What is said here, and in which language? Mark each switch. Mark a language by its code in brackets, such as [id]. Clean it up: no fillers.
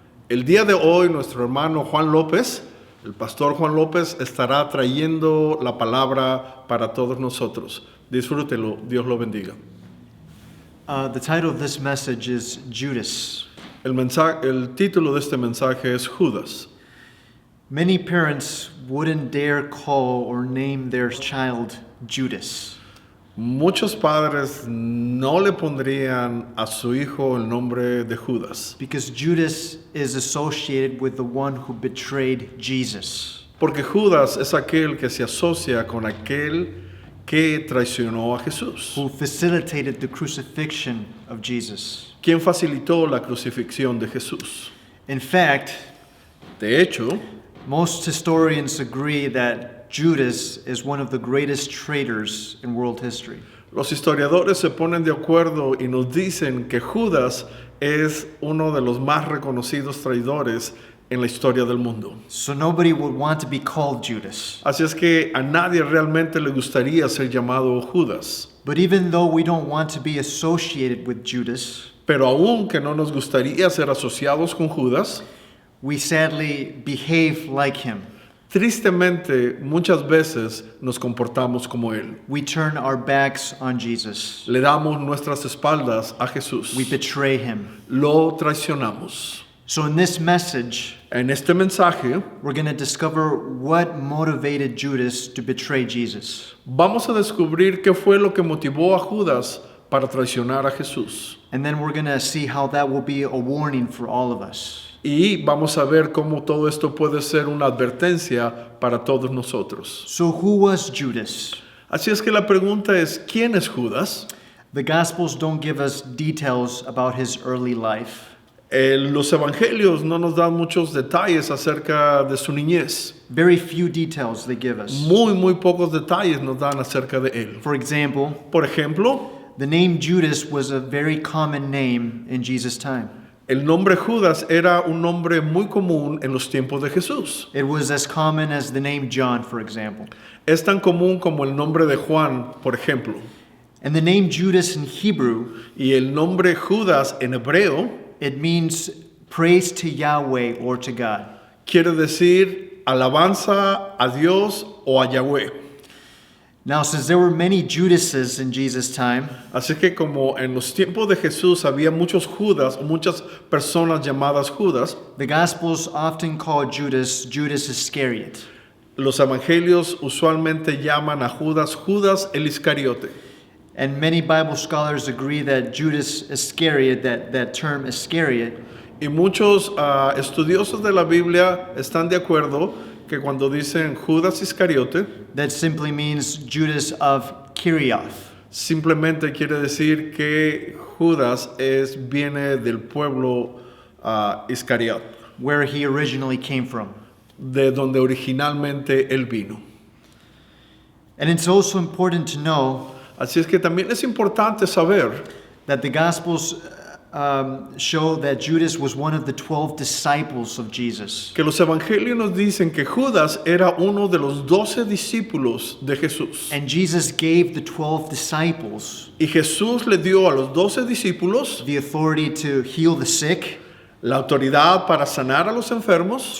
[es] El día de hoy nuestro hermano Juan López, el pastor Juan López, estará trayendo la palabra para todos nosotros. Disfrútelo, Dios lo bendiga. [en] The title of this message is Judas. [es] El título de este mensaje es Judas. [en] Many parents wouldn't dare call or name their child Judas. [es] Muchos padres no le pondrían a su hijo el nombre de Judas, [en] Because Judas is associated with the one who betrayed Jesus. [es] porque Judas es aquel que se asocia con aquel que traicionó a Jesús, [en] Who facilitated the crucifixion of Jesus. [es] quien facilitó la crucifixión de Jesús. [en] In fact, [es] De hecho, [en] most historians agree that Judas is one of the greatest traitors in world history. [es] los historiadores se ponen de acuerdo y nos dicen que Judas es uno de los más reconocidos traidores en la historia del mundo. [en] So nobody would want to be called Judas. [es] Así es que a nadie realmente le gustaría ser llamado Judas. [en] But even though we don't want to be associated with Judas, [es] Pero aun que no nos gustaría ser asociados con Judas, [en] we sadly behave like him. [es] tristemente muchas veces nos comportamos como él. [en] We turn our backs on Jesus. [es] Le damos nuestras espaldas a Jesús. [en] We betray him. [es] Lo traicionamos. [en] So in this message, [es] En este mensaje [en] we're going to discover what motivated Judas to betray Jesus. [es] vamos a descubrir qué fue lo que motivó a Judas para traicionar a Jesús. [en] And then we're going to see how that will be a warning for all of us. [es] Y vamos a ver cómo todo esto puede ser una advertencia para todos nosotros. [en] So who was Judas? [es] Así es que la pregunta es, ¿quién es Judas? [en] The Gospels don't give us details about his early life. [es] Los evangelios no nos dan muchos detalles acerca de su niñez. [en] Very few details they give us. [es] Muy pocos detalles nos dan acerca de él. [en] For example, [es] Por ejemplo, [en] the name Judas was a very common name in Jesus' time. [es] el nombre Judas era un nombre muy común en los tiempos de Jesús. [en] It was as common as the name John, for example. [es] Es tan común como el nombre de Juan, por ejemplo. [en] And the name Judas in Hebrew, [es] Y el nombre Judas en hebreo [en] it means praise to Yahweh or to God. [es] Quiere decir alabanza a Dios o a Yahweh. [en] Now, since there were many Judases in Jesus' time, [es] Así que como en los tiempos de Jesús había muchos Judas o muchas personas llamadas Judas, [en] the Gospels often call Judas Iscariot. [es] los evangelios usualmente llaman a Judas Judas el Iscariote. [en] And many Bible scholars agree that Judas Iscariot, that term Iscariot, [es] Y muchos estudiosos de la Biblia están de acuerdo que cuando dicen Judas Iscariote, [en] that simply means Judas of Kirioth. [es] simplemente quiere decir que Judas viene del pueblo Iscariot, [en] Where he originally came from. [es] de donde originalmente él vino. [en] And it's also important to know [es] Así es que también es importante saber [en] that the Gospels show that Judas was one of the 12 disciples of Jesus. [es] que los evangelios nos dicen que Judas era uno de los 12 discípulos de Jesús. [en] And Jesus gave the 12 disciples [es] Y Jesús le dio a los 12 discípulos [en] the authority to heal the sick, [es] la autoridad para sanar a los enfermos,